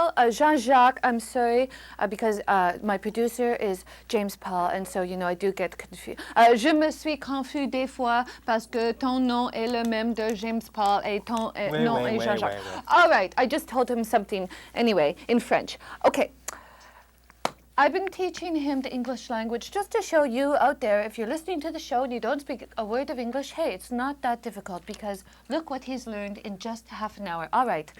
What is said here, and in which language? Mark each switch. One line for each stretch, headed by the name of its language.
English: Jean-Jacques, I'm sorry, because my producer is James Paul, and so, you know, I do get confused.
French: Je me suis confus des fois parce que ton nom est le même de James Paul et ton nom est Jean-Jacques.
English: All right, I just told him something anyway in French. Okay. I've been teaching him the English language just to show you out there, if you're listening to the show and you don't speak a word of English, hey, it's not that difficult because look what he's learned in just half an hour. All right.